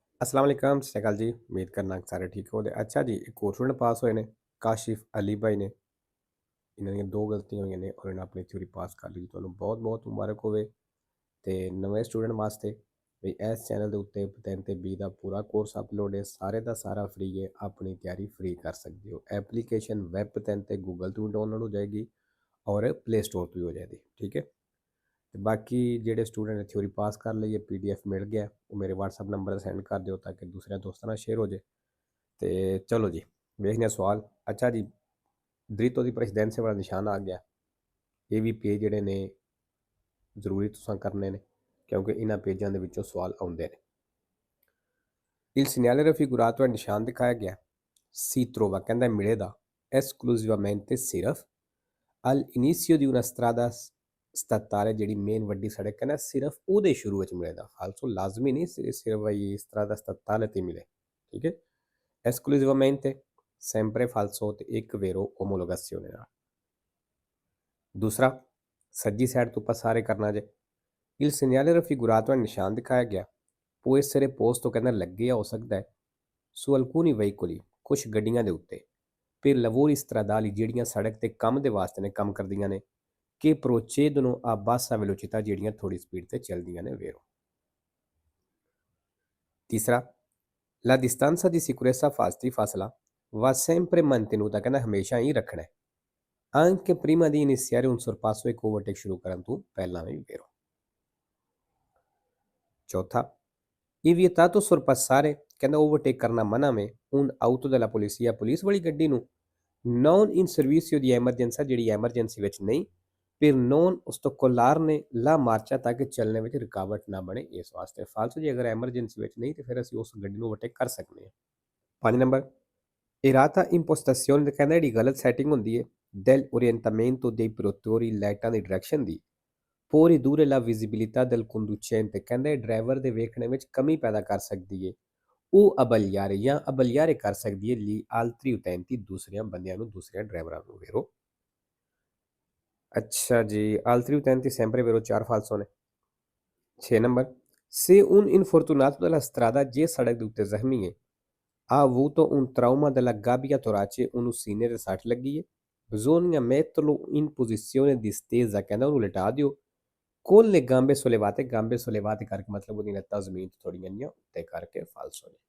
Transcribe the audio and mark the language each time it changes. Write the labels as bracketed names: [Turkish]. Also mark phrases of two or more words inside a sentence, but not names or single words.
[Arabic] السلام عليكم, [Punjabi] ਸਤ ਸ੍ਰੀ ਅਕਾਲ ਜੀ। ਉਮੀਦ ਕਰਨਾ ਕਿ ਸਾਰੇ ਠੀਕ ਹੋਣਗੇ। ਅੱਛਾ ਜੀ, ਇੱਕ ਹੋਰ ਸਟੂਡੈਂਟ ਪਾਸ ਹੋਏ ਨੇ, ਕਾਸ਼ਿਫ ਅਲੀ ਭਾਈ ਨੇ। इन्हां ਦੀਆਂ ਦੋ ਗਲਤੀਆਂ ਹੋਈਆਂ ਨੇ ਔਰ ਇਹਨਾਂ ਆਪਣੀ ਥਿਊਰੀ ਪਾਸ ਕਰ ਲਈ। ਤੁਹਾਨੂੰ ਬਹੁਤ ਬਹੁਤ ਮੁਬਾਰਕ ਹੋਵੇ। ਤੇ ਨਵੇਂ ਸਟੂਡੈਂਟ ਵਾਸਤੇ ਵੀ ਇਸ ਚੈਨਲ ਦੇ ਉੱਤੇ 3 ਤੇ 20 ਦਾ ਪੂਰਾ ਕੋਰਸ ਅਪਲੋਡ ਹੈ। ਸਾਰੇ ਦਾ ਸਾਰਾ ਫ੍ਰੀ ਹੈ। ਆਪਣੀ ਤਿਆਰੀ ਫ੍ਰੀ ਕਰ ਸਕਦੇ ਹੋ। ਐਪਲੀਕੇਸ਼ਨ ਵੈਬ 3 ਤੇ ਗੂਗਲ ਤੋਂ ਡਾਊਨਲੋਡ ਹੋ ਜਾਏਗੀ ਔਰ ਪਲੇ ਸਟੋਰ ਤੋਂ ਵੀ ਹੋ ਜਾਏਗੀ। ਠੀਕ ਹੈ। ਤੇ ਬਾਕੀ ਜਿਹੜੇ ਸਟੂਡੈਂਟ ਨੇ ਥਿਊਰੀ ਪਾਸ ਕਰ ਲਈ ਹੈ, PDF ਮਿਲ ਗਿਆ, ਉਹ ਮੇਰੇ WhatsApp ਨੰਬਰ 'ਤੇ ਸੈਂਡ ਕਰ ਦਿਓ ਤਾਂ ਕਿ ਦੂਸਰਿਆਂ ਦੋਸਤਾਂ ਨਾਲ ਸ਼ੇਅਰ ਹੋ ਜਾਏ। ਤੇ ਚਲੋ ਜੀ, ਵੇਖਦੇ ਹਾਂ ਸਵਾਲ। ਅੱਛਾ ਜੀ, [Italian] diritto di precedenza [Punjabi] ਵਾਲਾ ਨਿਸ਼ਾਨ ਆ ਗਿਆ। ਇਹ ਵੀ ਪੇਜ ਜਿਹੜੇ ਨੇ ਜ਼ਰੂਰੀ ਤੁਸੀਂ ਕਰਨੇ ਨੇ ਕਿਉਂਕਿ ਇਹਨਾਂ ਪੇਜਾਂ ਦੇ ਵਿੱਚੋਂ ਸਵਾਲ ਆਉਂਦੇ ਨੇ। [Italian] Il segnale raffigurato è [Punjabi] ਨਿਸ਼ਾਨ ਦਿਖਾਇਆ ਗਿਆ। [Italian] Si trova [Punjabi] ਕਹਿੰਦਾ ਮਿਲੇ ਦਾ esclusivamente ਸਿਰਫ [Italian] all'inizio di una strada statale [Punjabi] ਜਿਹੜੀ ਮੇਨ ਵੱਡੀ ਸੜਕ ਹੈ ਨਾ, ਸਿਰਫ ਉਹਦੇ ਸ਼ੁਰੂ ਵਿੱਚ ਮਿਲੇਗਾ। ਫਾਲਸੋ ਲਾਜ਼ਮੀ ਨਹੀਂ ਸਿਰਫ ਇਹ [Italian] strada statale [Punjabi] ਤੇ ਮਿਲੇ। ਠੀਕ ਹੈ। [Italian] esclusivamente sempre falso [Punjabi] ਤੇ ਇੱਕ [Italian] vero omologazione ਨਾਲ। [Punjabi] ਦੂਸਰਾ, ਸੱਜੀ ਸਾਈਡ ਤੋਂ ਆਪਾਂ ਸਾਰੇ ਕਰਨਾ ਜੇ। [Italian] il segnale raffigurato [Punjabi] ਹੈ ਨਿਸ਼ਾਨ ਦਿਖਾਇਆ ਗਿਆ। [Italian] può essere posto [Punjabi] ਕਹਿੰਦਾ ਲੱਗੇ ਹੋ ਸਕਦਾ ਹੈ [Italian] su alcuni veicoli [Punjabi] ਕੁਛ ਗੱਡੀਆਂ ਦੇ ਉੱਤੇ [Italian] per lavori stradali [Punjabi] ਜਿਹੜੀਆਂ ਸੜਕ ਤੇ ਕੰਮ ਦੇ ਵਾਸਤੇ ਨੇ, ਕੰਮ ਕਰਦੀਆਂ ਨੇ, [Italian] che procedono a bassa velocità [Punjabi] ਜਿਹੜੀਆਂ ਥੋੜੀ ਸਪੀਡ ਤੇ ਚੱਲਦੀਆਂ ਨੇ [Italian] vero। [Punjabi] ਤੀਸਰਾ, [Italian] la distanza di sicurezza ਫਾਸਲਾ va sempre mantenuta [Punjabi] ਕਹਿੰਦਾ ਹਮੇਸ਼ਾ ਹੀ ਰੱਖਣਾ ਹੈ [Italian] anche prima di iniziare un sorpasso [Punjabi] ਇੱਕ ਓਵਰਟੇਕ ਸ਼ੁਰੂ ਕਰਨ ਤੋਂ ਪਹਿਲਾਂ ਵੀ [Italian] vero। [Punjabi] ਚੌਥਾ, ਇਹ [Italian] vietato sorpassare [Punjabi] ਕਹਿੰਦਾ ਓਵਰਟੇਕ ਕਰਨਾ ਮਨਾ ਵੇ [Italian] un auto della polizia [Punjabi] ਪੁਲਿਸ ਵਾਲੀ ਗੱਡੀ ਨੂੰ [Italian] non in servizio di emergenza [Punjabi] ਜਿਹੜੀ ਐਮਰਜੈਂਸੀ ਵਿੱਚ ਨਹੀਂ [Italian] per non ostacolarne la marcia [Punjabi] ਤਾਂ ਕਿ ਚੱਲਣੇ ਵਿੱਚ ਰੁਕਾਵਟ ਨਾ ਬਣੇ ਇਸ ਵਾਸਤੇ। ਫਾਲਤੂ ਜੇ ਅਗਰ ਐਮਰਜੈਂਸੀ ਵਿੱਚ ਨਹੀਂ ਤੇ ਫਿਰ ਅਸੀਂ ਉਸ ਗੱਡੀ ਨੂੰ ਓਵਰਟੇਕ ਕਰ ਸਕਦੇ ਹਾਂ। 5 ਨੰਬਰ, [Italian] errata impostazione [Punjabi] ਕਹਿੰਦਾ ਜਿਹੜੀ ਗਲਤ ਸੈਟਿੰਗ ਹੁੰਦੀ ਹੈ [Italian] del orientamento dei produttori [Punjabi] ਲਾਈਟਾਂ ਦੀ ਡਾਇਰੈਕਸ਼ਨ ਦੀ [Italian] può ridurre la visibilità del conducente [Punjabi] ਕਹਿੰਦਾ ਇਹ ਡਰਾਈਵਰ ਦੇ ਵੇਖਣੇ ਵਿੱਚ ਕਮੀ ਪੈਦਾ ਕਰ ਸਕਦੀ ਹੈ। ਉਹ ਅਬਲਿਆਰੇ ਜਾਂ ਅਬਲਿਆਰੇ ਕਰ ਸਕਦੀ ਹੈ ਲਈ [Italian] altri utenti [Punjabi] ਦੂਸਰਿਆਂ ਬੰਦਿਆਂ ਨੂੰ, ਦੂਸਰਿਆਂ ਡਰਾਈਵਰਾਂ ਨੂੰ ਵੇਰੋ। ਅੱਛਾ ਜੀ, [Italian] altri utenti sempre vero 4 ਫਾਲਸੋ ਨੇ। [Punjabi] 6 ਨੰਬਰ, [Italian] se un infortunato della strada [Punjabi] ਜੇ ਸੜਕ ਦੇ ਉੱਤੇ ਜ਼ਖਮੀ ਹੈ [Italian] ha avuto un trauma della gabbia torace [Punjabi] ਉਹਨੂੰ ਸੀਨੇ ਤੇ ਸੱਟ ਲੱਗੀ ਹੈ [Italian] bisogna metterlo in posizione distesa [Punjabi] ਕਹਿੰਦਾ ਉਹਨੂੰ ਲਿਟਾ ਦਿਓ [Italian] con le gambe sollevate gambe sollevate [Punjabi] ਕਰਕੇ ਮਤਲਬ ਉਹਦੀਆਂ ਲੱਤਾਂ ਜ਼ਮੀਨ ਤੋਂ ਥੋੜੀਆਂ ਜਿਹੀਆਂ ਉੱਤੇ ਕਰਕੇ ਫਾਲਸੋ ਨੇ।